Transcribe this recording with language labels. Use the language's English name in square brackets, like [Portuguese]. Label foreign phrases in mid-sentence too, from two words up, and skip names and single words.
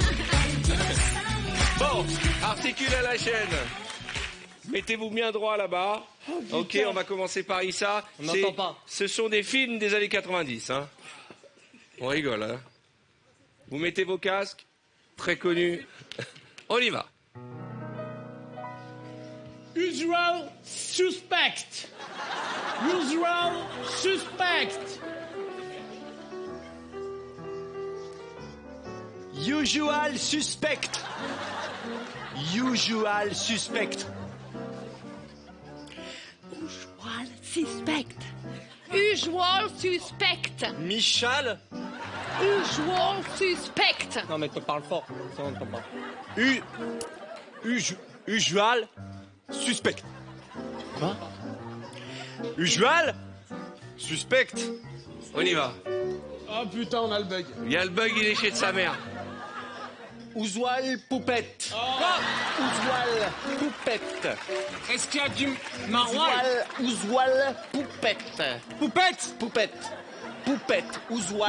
[French] Bon, articule à la chaîne. Mettez-vous bien droit là-bas. Ok, on va commencer par Issa. On n'entend pas. Ce sont des films des années 90. Hein. On rigole. Hein. Vous mettez vos casques. Très connus. On y va. [English] Usual suspect. Usual suspect. Usual suspect. Usual suspect. Usual suspect. Usual suspect. Michal. Usual suspect. [French] Non, mais tu parles fort. Ça, on n'entend pas. [English] Usual suspect. [French] Quoi? [English] Usual suspect. [French] On y va. Oh putain, on a le bug. Il y a le bug, il est chez de sa mère. Ouzoual Poupette. Ouzoual Poupette. Est-ce qu'il y a du maroilles? Ouzoual Poupette. Poupette. Poupette. Ouzoual.